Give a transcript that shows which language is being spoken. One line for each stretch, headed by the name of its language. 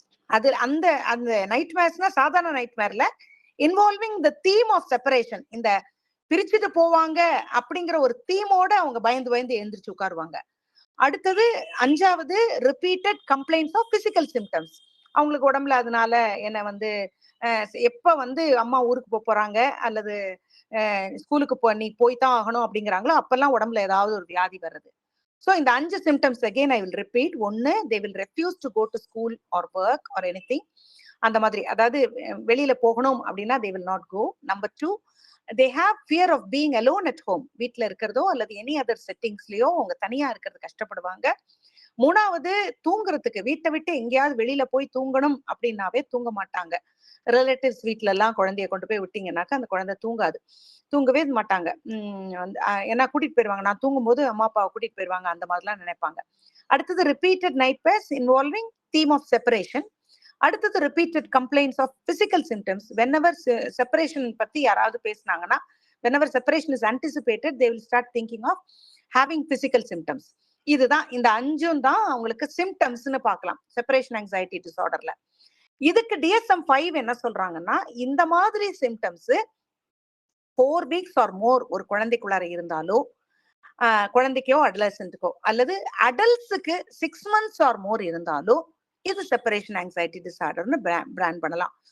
Tamil: அது அந்த நைட்மேர்ஸ்னா சாதாரண நைட்மேர்ல
English: involving the theme of separation,
Tamil: இந்த பிரிச்சுட்டு போவாங்க அப்படிங்கிற ஒரு தீமோட அவங்க பயந்து எழுந்திரிச்சு உட்காருவாங்க. அடுத்தது 5வது,
English: repeated complaints of physical symptoms,
Tamil: அவங்களுக்கு உடம்புல அதனால என்ன வந்து எப்ப வந்து அம்மா ஊருக்கு போறாங்க அல்லது ஸ்கூலுக்கு நீ போய்தான் ஆகணும் அப்படிங்கிறாங்களோ அப்பெல்லாம் உடம்புல ஏதாவது ஒரு வியாதி வர்றது.
English: So இந்த 5 symptoms again I will repeat. ஒன்னு, they will refuse to go to school or work or anything.
Tamil: அந்த மாதிரி, அதாவது வெளியில போகணும் அப்படின்னா
English: they will not go. Number 2, they have fear of being alone at home,
Tamil: வீட்ல இருக்கிறதோ அல்லது எனி அதர் செட்டிங்ஸ்லயோ அவங்க தனியா இருக்கிறது கஷ்டப்படுவாங்க. 3வது தூங்குறதுக்கு வீட்டை விட்டு எங்கேயாவது வெளியில போய் தூங்கணும் அப்படின்னாவே தூங்க மாட்டாங்க. ரிலேட்டிவ்ஸ் வீட்ல எல்லாம் குழந்தைய கொண்டு போய் விட்டீங்கன்னாக்கா அந்த குழந்தை தூங்காது, தூங்கவே மாட்டாங்க. ஏன்னா கூட்டிட்டு போயிருவாங்க, நான் தூங்கும்போது அம்மா அப்பாவை கூட்டிட்டு போயிருவாங்க, அந்த மாதிரிலாம் நினைப்பாங்க.
English: அடுத்தது repeated nightmares involving theme of separation. அடுத்தது repeated complaints of physical symptoms.
Tamil: Whenever separation பத்தி யாராவது பேசினாங்கன்னா,
English: whenever separation is anticipated, they will start thinking of having physical symptoms.
Tamil: இதுதான் இந்த 5ம் தான் அவங்களுக்கு சிம்டம்ஸ்னு பார்க்கலாம் செப்பரேஷன் ஆங்ஸைட்டி டிசார்டர்ல. இதுக்கு DSM-5 என்ன சொல்றாங்கன்னா, இந்த மாதிரி சிம்டம்ஸ்
English: 4 weeks or more
Tamil: ஒரு குழந்தைக்குள்ளார இருந்தாலோ, குழந்தைக்கோ அடலசன்ட்டுக்கோ அல்லது அடல்ட்ஸுக்கு
English: 6 months or more
Tamil: இருந்தாலோ இது செப்பரேஷன் ஆங்ஸைட்டி டிசார்டர்னு பிராண்ட் பண்ணலாம்.